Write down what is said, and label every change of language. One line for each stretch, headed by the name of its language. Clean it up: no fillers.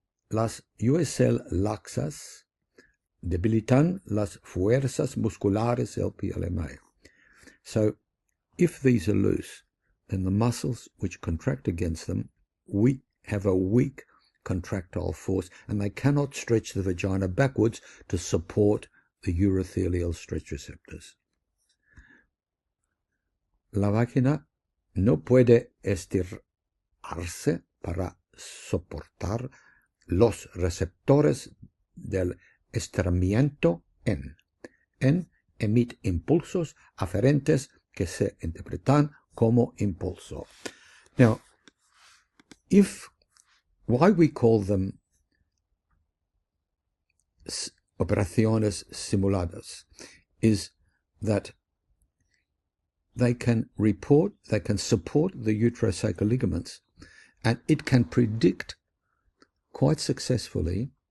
Spanish: Las USL laxas debilitan las fuerzas musculares del PLMA.
English: So, if these are loose, then the muscles which contract against them have a weak contractile force, and they cannot stretch the vagina backwards to support the urothelial stretch receptors.
Spanish: La vagina no puede estirarse para soportar los receptores del estiramiento en emite impulsos aferentes que se interpretan como impulso.
English: Now, why we call them
Spanish: operaciones simuladas
English: is that they can support the uterosacral ligaments, and it can predict quite successfully